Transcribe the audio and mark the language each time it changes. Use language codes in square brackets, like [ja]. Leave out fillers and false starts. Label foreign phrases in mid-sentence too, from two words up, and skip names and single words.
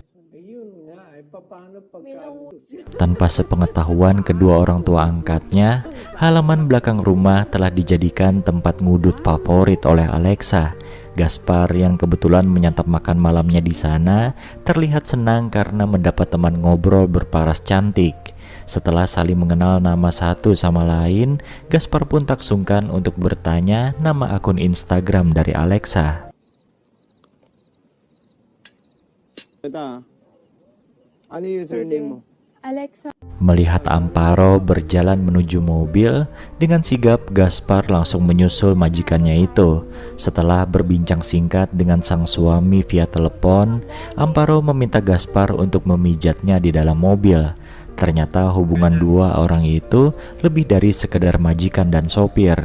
[id] Tanpa sepengetahuan kedua orang tua angkatnya, halaman belakang rumah telah dijadikan tempat ngudut favorit oleh Alexa. Gaspar yang kebetulan menyantap makan malamnya di sana terlihat senang karena mendapat teman ngobrol berparas cantik. Setelah saling mengenal nama satu sama lain, Gaspar pun tak sungkan untuk bertanya nama akun Instagram dari Alexa. [tl] Ano username mo? Alexa. [id] Melihat Amparo berjalan menuju mobil, dengan sigap Gaspar langsung menyusul majikannya itu. Setelah berbincang singkat dengan sang suami via telepon, Amparo meminta Gaspar untuk memijatnya di dalam mobil. Ternyata hubungan dua orang itu lebih dari sekedar majikan dan sopir.